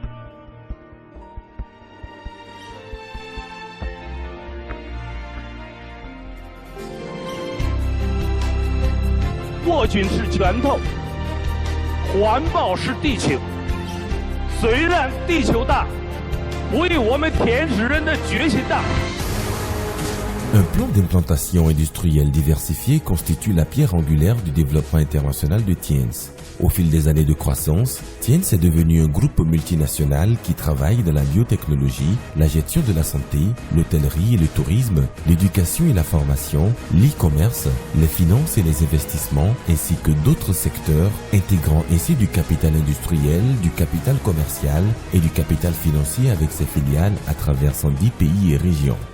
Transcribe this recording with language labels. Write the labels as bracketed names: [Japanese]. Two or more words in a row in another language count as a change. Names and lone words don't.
[Chinese] « 握紧是拳头，环抱是地球。虽然地球大，不比我们天使人的决心大。” [French] Un plan d'implantation industrielle diversifié constitue la pierre angulaire du développement international de Tiens. Au fil des années de croissance, Tiens est devenu un groupe multinational qui travaille dans la biotechnologie, la gestion de la santé, l'hôtellerie et le tourisme, l'éducation et la formation, l'e-commerce, les finances et les investissements, ainsi que d'autres secteurs, intégrant ainsi du capital industriel, du capital commercial et du capital financier avec ses filiales à travers 110 pays et régions.